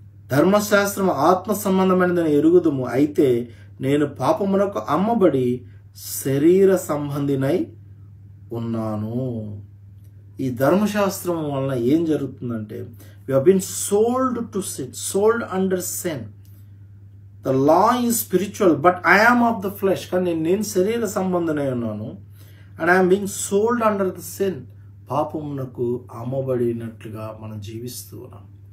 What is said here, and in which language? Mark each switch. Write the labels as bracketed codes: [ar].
[te] ధర్మశాస్త్రం ఆత్మ సంబంధమైనదని ఎరుగుదుము. అయితే నేను పాపమునకు అమ్మబడి శరీర సంబంధినై ఉన్నాను. ఈ ధర్మశాస్త్రం వలన ఏం జరుగుతుందంటే, [en] we have been sold to sin, sold under sin. The law is spiritual, but I am of the flesh. [te] కానీ నేను శరీర సంబంధనై ఉన్నాను. [en] And I am being sold under the sin. [te] పాపమునకు అమ్మబడినట్లుగా మనం జీవిస్తూ ఉన్నాం.